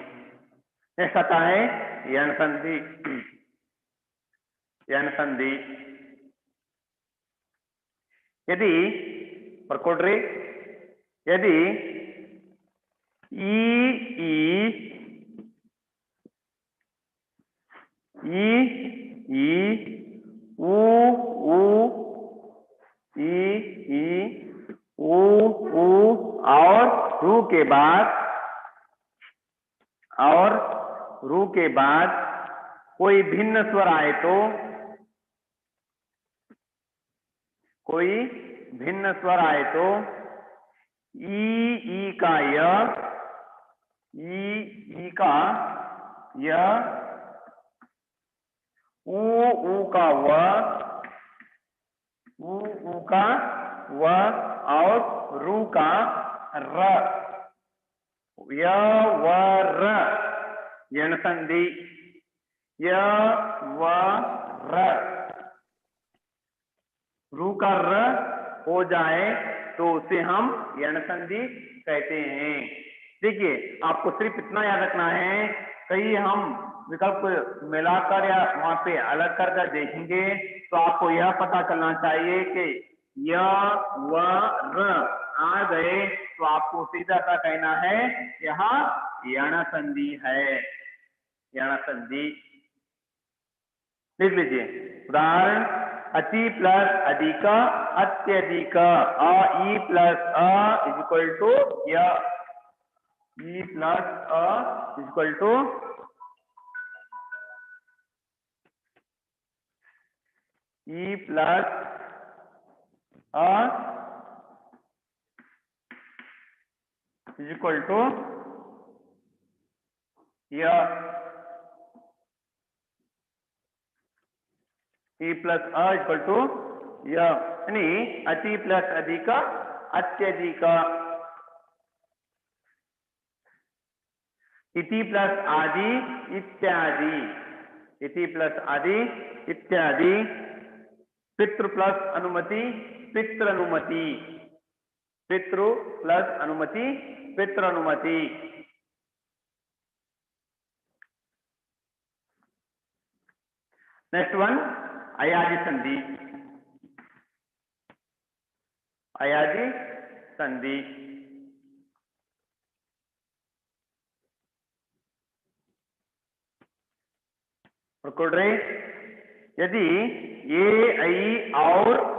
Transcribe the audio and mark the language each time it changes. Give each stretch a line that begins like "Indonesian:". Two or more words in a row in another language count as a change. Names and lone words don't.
Hindi: नेक्स्ट आता है यण संधि। यण संधि यदि प्रकोड्रे यदि ई ऊ और रू के बाद कोई भिन्न स्वर आए तो ई का य ऊ का व और रू का र य व र यण संधि य व र रू का र हो जाए तो उसे हम यण संधि कहते हैं। देखिए आपको सिर्फ इतना याद रखना है, कहीं हम विकल्प मिलाकर या वहां पे अलग कर देखेंगे तो आपको यह पता चलना चाहिए कि य व र आ गए तो आपको सीधा सा कहना है यहाँ यण संधि है। यण संधि लिख लीजिए। उदाहरण अति प्लस अधिक अत्यधिक अ ई प्लस अ
English: is equal to
Hindi: य ई प्लस अ
English: is equal to
Hindi: ई प्लस अ
English: is equal to
Hindi: य ई प्लस अ
English: equal to
Hindi: य यानी अति प्लस अधिक अत्यधिक इति प्लस आदि इत्यादि इति प्लस आदि इत्यादि पितृ प्लस अनुमति पितृ अनुमति पितृ प्लस अनुमति पितृ अनुमति।
English: next one
Hindi: अयाजी संधि। अयाजी संधि रहे यदि ये ऐ और